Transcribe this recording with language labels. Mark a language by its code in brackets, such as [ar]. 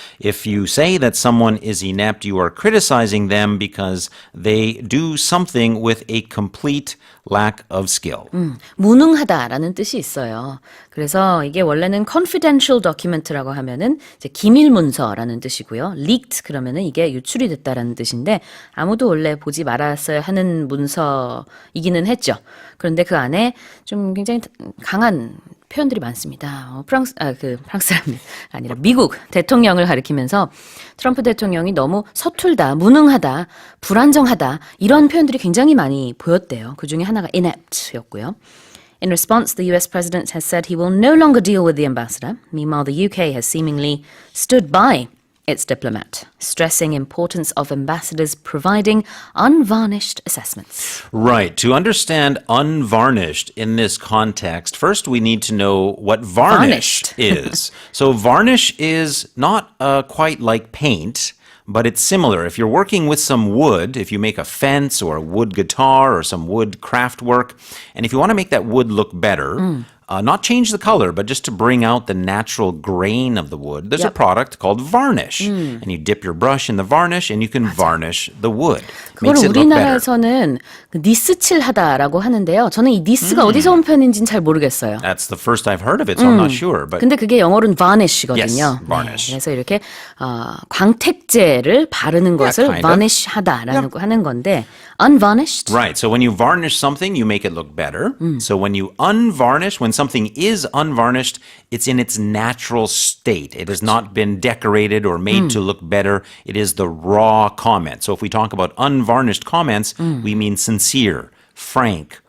[en] If you say that someone is inept, you are criticizing them because they do something with a complete lack of skill. [ko] 무능하다라는 뜻이 있어요. 그래서 이게 원래는 confidential document라고 하면은 이제 기밀 문서라는 뜻이고요. leaked 그러면은 이게 유출이 됐다라는 뜻인데 아무도 원래 보지 말았어야 하는 문서이기는 했죠. 그런데 그 안에 좀 굉장히 강한 표현들이 많습니다. 프랑스가 아니라 미국 대통령을 가리키면서 트럼프 대통령이 너무 서툴다, 무능하다, 불안정하다 이런 표현들이 굉장히 많이 보였대요. 그 중에 하나가 inept였고요. [en] In response, the US president has said he will no longer deal with the ambassador. Meanwhile, the UK has seemingly stood by its diplomat, stressing importance of ambassadors providing unvarnished assessments. Right. To understand unvarnished in this context, first we need to know what varnished is. So varnish is not quite like paint, but it's similar. If you're working with some wood, if you make a fence or a wood guitar or some wood craft work, and if you want to make that wood look better, not change the color, but just to bring out the natural grain of the wood, there's a product called varnish. And you dip your brush in the varnish and you can varnish the wood. [ko] 그걸 [en] Makes it look better. [ko] 우리나라에서는 니스칠하다라고 하는데요. 저는 이 니스가 어디서 온 표현인지는 잘 모르겠어요. [en] That's the first I've heard of it, so I'm not sure. But [ko] 근데 그게 영어로는 varnish거든요. [en] Yes, varnish. [ko] 네, 그래서 이렇게 광택제를 바르는 것을 [en] kind of. [ko] varnish하다라는 거 하는 건데 unvarnished. [en] Right. So when you varnish something, you make it look better. So when you unvarnish, when something is unvarnished, it's in its natural state. It has not been decorated or made to look better. It is the raw comment. So if we talk about unvarnished comments, we mean sincere, frank,